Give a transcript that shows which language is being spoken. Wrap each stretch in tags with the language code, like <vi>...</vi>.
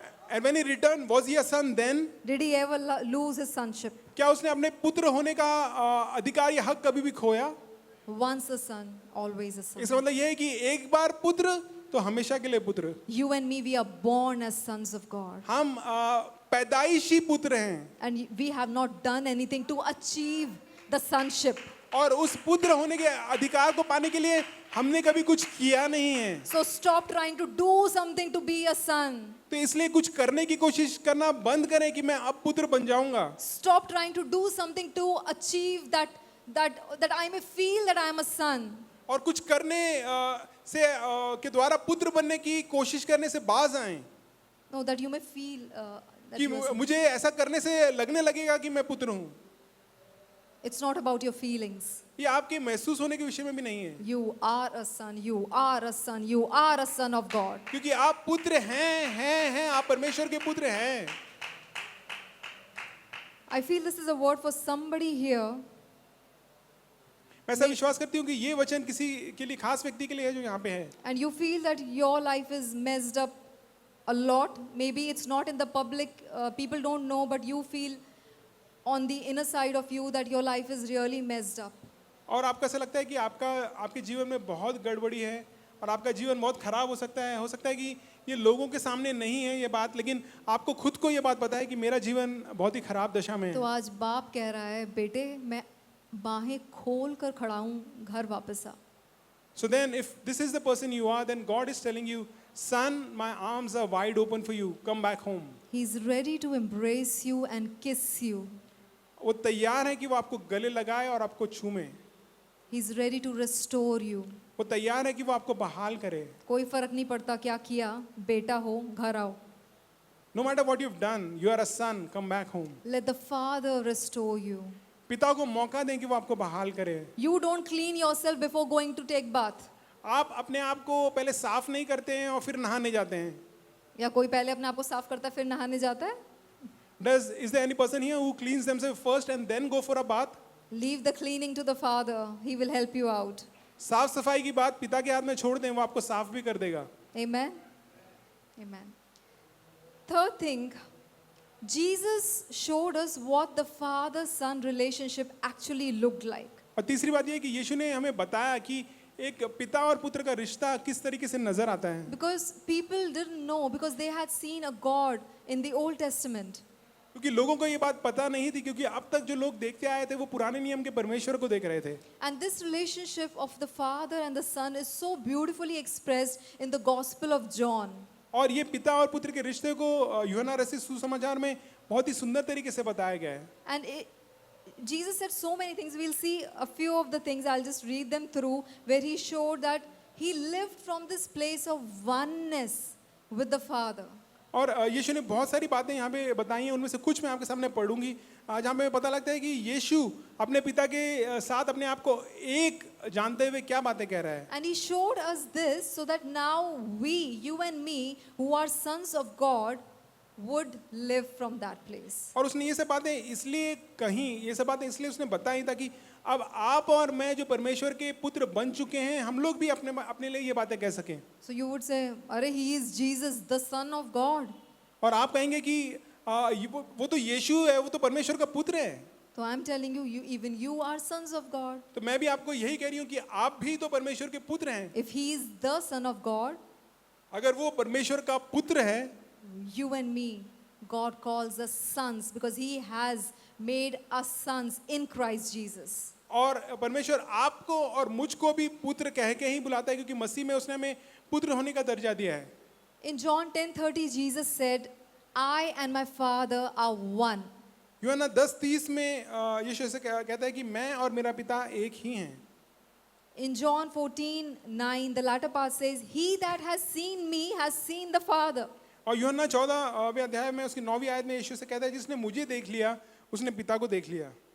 <en>And when he returned, was he a son then? Did he ever lose his sonship?</en> <hi>क्या उसने अपने पुत्र होने का अधिकार या हक कभी भी खोया?</hi> <en>Once a son, always a son.</en> <hi>इसका मतलब ये है कि एक बार पुत्र तो हमेशा के लिए पुत्र.</hi> <en>You and me, we are born as sons of God.</en> <hi>हम पैदाइशी पुत्र हैं</hi> <en>And we have not done anything to achieve the sonship.</en> <hi>और उस पुत्र होने के अधिकार को पाने के लिए हमने कभी कुछ किया नहीं है.</hi> <en>So stop trying to do something to be a son.</en> <hi>तो इसलिए कुछ करने की कोशिश करना बंद करें कि मैं अब पुत्र बन जाऊंगा.</hi> <en>Stop trying to do something to achieve that I may feel that I am a son.</en> <hi>और कुछ करने से के द्वारा पुत्र बनने की कोशिश करने से बाज आएं</hi> <en>No, that you may feel that</en> <hi>कि</hi> <en>you are a son.</en> <hi>मुझे ऐसा करने से लगने लगेगा कि मैं पुत्र हूँ.</hi> <en>It's not about your feelings.</en> <hi>ये आपके महसूस होने के विषय में भी नहीं है,</hi> <en>You are a son. You are a son. You are a son of God.</en> <hi>क्योंकि आप पुत्र हैं, आप परमेश्वर के पुत्र हैं.</hi> <en>I feel this is a word for somebody here.</en> <hi>मैं ऐसा विश्वास करती हूँ कि ये वचन किसी के लिए, खास व्यक्ति के लिए है जो यहाँ पे है.</hi> <en>And you feel that your life is messed up a lot. Maybe it's not in the public, people don't know, but you feel on the inner side of you that your life is really messed up.</en> <hi>और आपको ऐसा लगता है कि आपके जीवन में बहुत गड़बड़ी है और आपका जीवन बहुत खराब हो सकता है कि ये लोगों के सामने नहीं है ये बात, लेकिन आपको खुद को ये बात पता है कि मेरा जीवन बहुत ही खराब दशा में तो है. आज बाप कह रहा है, बेटे मैं बाहें खोल कर खड़ा हूँ, घर वापस आ.</hi> <en>So then if this is the person you are, then God is telling you, son, my arms are wide open for you, come back home. He's ready to embrace you and kiss you.</en> <hi>वो तैयार है कि वो आपको गले लगाए और आपको छूमे.</hi> <en>He's ready to restore you.</en> <hi>वो तैयार है कि वो आपको बहाल करे. कोई फर्क नहीं पड़ता क्या किया, बेटा हो, घर आओ.</hi> <en>No matter what you've done, you are a son, come back home. Let the Father restore you.</en> <hi>पिता को मौका दें कि वो आपको बहाल करे.</hi> <en>You don't clean yourself before going to take bath.</en> <hi>आप अपने आप को पहले साफ नहीं करते हैं और फिर नहाने जाते हैं. या कोई पहले अपने आप को साफ करता है फिर नहाने जाता है?</hi> <en>Is there any person here who cleans themselves first and then go for a bath? Leave the cleaning to the Father. He will help you out.</en> <hi>साफ सफाई की बात पिता के हाथ में छोड़ दें, वो आपको साफ भी कर देगा.</hi> <en>Amen. Amen. Third thing, Jesus showed us what the father-son relationship actually looked like.</en> <hi>और तीसरी बात यह है कि यीशु ने हमें बताया कि एक पिता और पुत्र का रिश्ता किस तरीके से नजर आता है.</hi> <en>Because people didn't know, because they had seen a God in the Old Testament.</en> <hi>क्योंकि लोगों को ये बात पता नहीं थी, क्योंकि अब तक जो लोग देखते आए थे वो पुराने नियम के परमेश्वर को देख रहे थे.</hi> <en>And this relationship of the Father and the Son is so beautifully expressed in the Gospel of John.</en> <hi>और ये पिता और पुत्र के रिश्ते को यूहन्ना रचित सुसमाचार में बहुत ही सुंदर तरीके से बताया गया है.</hi> <en>And Jesus said so many things. We'll see a few of the things. I'll just read them through, where he showed that he lived from this place of oneness with the Father.</en> <hi>और यीशु ने बहुत सारी बातें यहाँ पे बताई हैं, उनमें से कुछ मैं आपके सामने पढ़ूंगी. जहाँ पे पता लगता है कि यीशु अपने पिता के साथ अपने आप को एक जानते हुए क्या बातें कह रहा है.</hi> <en>And he showed us this so that now we, you and me, who are sons of God, would live from that place.</en> <hi>और उसने ये सब बातें इसलिए उसने बताई ताकि अब आप और मैं जो परमेश्वर के पुत्र बन चुके हैं, हम लोग भी अपने लिए ये बातें कह सकें.</hi> <en>So you would say, "Arey, he is Jesus, the Son of God."</en> <hi>और आप कहेंगे कि वो तो यीशु है, वो तो परमेश्वर का पुत्र है।</hi> <en>So I'm telling you, even you are sons of God.</en> <hi>तो मैं भी आपको यही कह रही हूँ कि आप भी तो परमेश्वर के पुत्र हैं।</hi> <en>If he is the son of God,</en> <hi>अगर वो परमेश्वर का पुत्र है,</hi> <en>you and me, God calls us sons because he has made us sons in Christ Jesus.</en> <hi>और परमेश्वर आपको और मुझको भी पुत्र कह के ही बुलाता है, क्योंकि मसीह में उसने हमें पुत्र होने का दर्जा दिया है।</hi> <en>In John 10:30, Jesus said, I and my Father are one.</en> <hi>यूहन्ना 10:30 में यीशु ऐसे कहता है कि मैं और मेरा पिता एक ही हैं।</hi> <en>In John 14:9, the latter part says, He that has seen me has seen the Father.</en> <hi>और यूहन्ना 14वें अध्याय में उसकी 9वीं आयत में यीशु से कहता है, जिसने मुझे देख लिया उसने पिता को देख लिया।</hi>